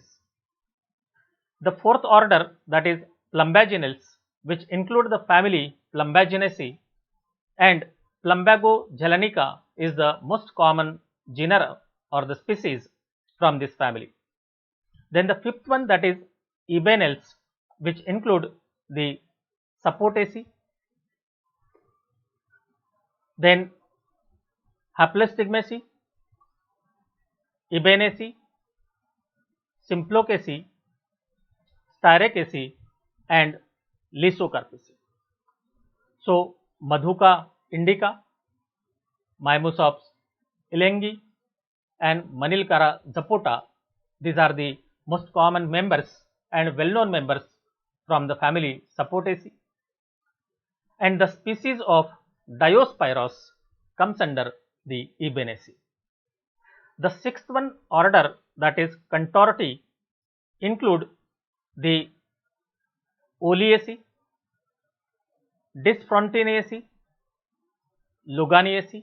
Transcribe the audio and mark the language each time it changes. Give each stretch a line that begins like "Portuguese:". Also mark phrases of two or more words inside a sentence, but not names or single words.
English: The fourth order, that is Plumbaginales, which include the family Plumbaginaceae, and Plumbago jalanica is the most common genera or the species from this family. Then the fifth one, that is Ebenales, which include the Sapotaceae, then Haplostigmaceae, Ebenaceae, Symplocaceae, Styracaceae, and Lysocarpaceae. So Madhuca indica, Mimosops elengi, and Manilcara zapota, these are the most common members and well-known members from the family Sapotaceae. And the species of Diospyros comes under the Ebenaceae. The sixth one order, that is Contorti, include the Oleaceae, Dysfrontineaceae, Loganiaceae.